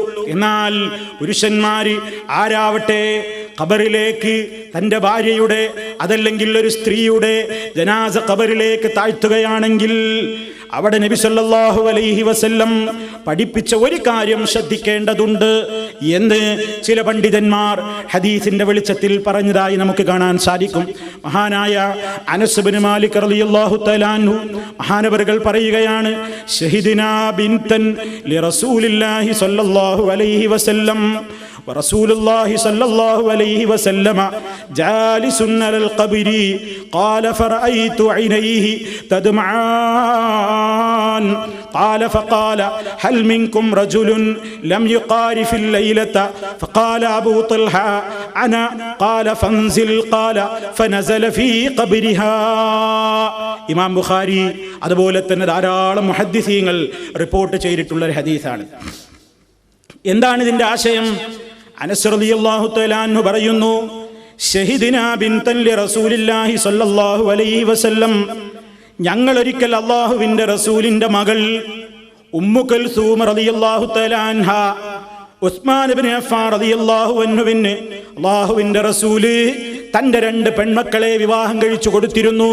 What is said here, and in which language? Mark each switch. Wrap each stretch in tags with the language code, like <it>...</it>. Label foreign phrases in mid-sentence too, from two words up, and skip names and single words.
<ml>എന്നാൽ പുരുഷന്മാര് ആരാവട്ടെ ഖബറിലേക്ക് തൻ്റെ ഭാര്യയുടെ, അതല്ലെങ്കിൽ ഒരു സ്ത്രീയുടെ ജനാസ ഖബറിലേക്ക് താഴ്ത്തുകയാണെങ്കിൽ അവിടെ നബി</ml> <ar>صلى الله عليه وسلم</ar> <ml>പഠിപ്പിച്ച ഒരു കാര്യം ശ്രദ്ധിക്കേണ്ടതുണ്ട് എന്ന് ചില പണ്ഡിതന്മാർ ഹദീസിന്റെ വെളിച്ചത്തിൽ പറഞ്ഞതായി നമുക്ക് കാണാൻ സാധിക്കും. മഹാനായ അനസ് ഇബ്നു മാലിക്</ml> <ar>رضي الله تعالى عنه</ar> <ml>മഹാനവറുകൾ പറയുകയാണ്,</ml> <ar>شهدنا بنتا لرسول الله صلى الله عليه وسلم ورسول الله صلى الله عليه وسلم جالس على القبر قال فرأيت عينيه تدمعان قال فقال هل منكم رجل لم يقارف الليلة فقال أبو طلحة أنا قال فانزل قال فنزل في قبرها.</ar> <ml>ഇമാം ബുഖാരി അതുപോലെ തന്നെ ധാരാളം മുഹദ്ദിസീങ്ങൾ റിപ്പോർട്ട് ചെയ്തിട്ടുള്ള ഒരു ഹദീസാണ്. എന്താണ് ഇതിൻ്റെ ആശയം? അനസ്</ml> <ar>رضي الله تعالى عنه</ar> <ml>പറയുന്നു,</ml> <ar>شهدنا بنتا لرسول الله صلى الله عليه وسلم,</ar> <ml>ഞങ്ങളൊരിക്കൽ അള്ളാഹുവിൻ്റെ റസൂലിൻ്റെ മകൾ ഉമ്മു കുൽസൂം</ml> <ar>رضي الله تعالى عنها</ar> <ml>ഉസ്മാൻ ഇബ്നു അഫ്ഫാൻ</ml> <ar>رضي الله عنه</ar> <ml>അള്ളാഹുവിൻ്റെ റസൂല് തൻ്റെ 2 പെൺമക്കളെ വിവാഹം കഴിച്ചു കൊടുത്തിരുന്നു.</ml>